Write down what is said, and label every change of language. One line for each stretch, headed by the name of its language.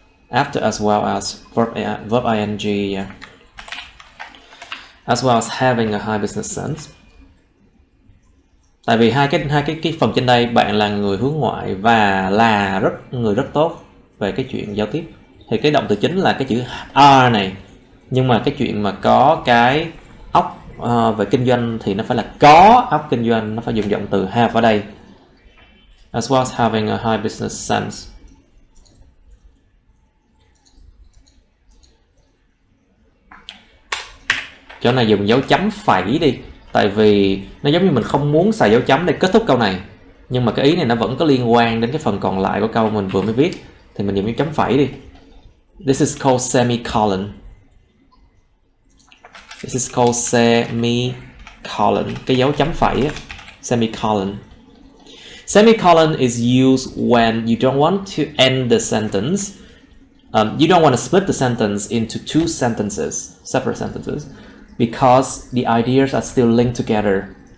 English: After as well as verb ing, yeah. As well as having a high business sense.
Vietnamese: Tại vì hai cái phần trên đây, bạn là người hướng ngoại và là người rất tốt về cái chuyện giao tiếp, thì cái động từ chính là cái chữ are này. Nhưng mà cái chuyện mà có cái ốc về kinh doanh thì nó phải là có ốc kinh doanh, nó phải dùng động từ have ở đây.
English: As well as having a high business sense.
Vietnamese: Chỗ này dùng dấu chấm phẩy đi, tại vì nó giống như mình không muốn xài dấu chấm để kết thúc câu này, nhưng mà cái ý này nó vẫn có liên quan đến cái phần còn lại của câu mình vừa mới viết, thì mình dùng dấu chấm phẩy đi.
English: This is called semicolon. This is called semicolon.
Vietnamese: Cái dấu chấm phẩy á,
English: semicolon. Semicolon is used when you don't want to end the sentence. You don't want to split the sentence into two sentences, separate sentences, because the ideas are still linked together.